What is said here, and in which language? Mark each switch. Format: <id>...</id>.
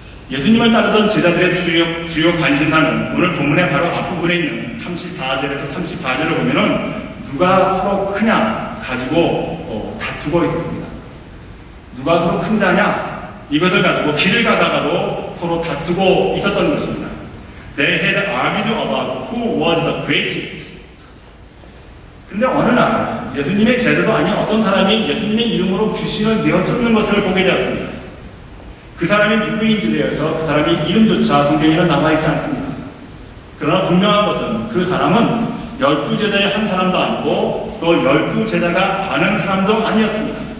<ko>예수님을 따르던 제자들의 주요 관심사는 오늘 본문의 바로 앞부분에 있는 34절에서 34절을 보면은 누가 서로 크냐 가지고 다투고 있었습니다. 누가 서로 큰 자냐, 이것을 가지고 길을 가다가도 서로 다투고 있었던 것입니다.</ko> <en>They had argued about who was the greatest.</en> <ko>근데 어느 날 예수님의 제자도 아닌 어떤 사람이 예수님의 이름으로 귀신을 내어 쫓는 것을 보게 되었습니다. 그 사람이 누구인지 대해서 그 사람의 이름조차 성경에는 남아있지 않습니다. 그러나 분명한 것은 그 사람은 12제자의 한 사람도 아니고 또 12제자가 아는 사람도 아니었습니다.</ko>